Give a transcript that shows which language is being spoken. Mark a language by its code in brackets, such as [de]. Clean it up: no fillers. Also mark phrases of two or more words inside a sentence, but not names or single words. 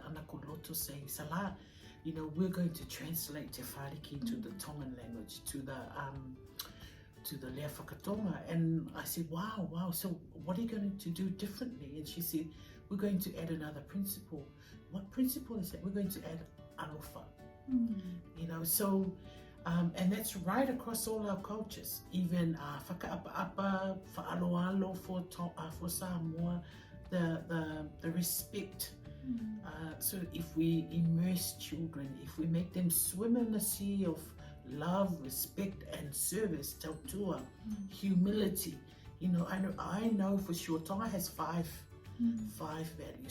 [en] Anakoloto saying, Salā, we're going to translate Te Whāriki into the Tongan language, to the [to] Lea Whakatonga. [en] And I said, wow, so what are you going to do differently? And she said, we're going to add another principle. What principle is that? We're going to add alofa. And that's right across all our cultures. Even whakaapa-apa, whaaloalo for Samoa, the respect. So if we immerse children, if we make them swim in the sea of love, respect and service, tautua, humility, I know for sure Tonga has 5 values.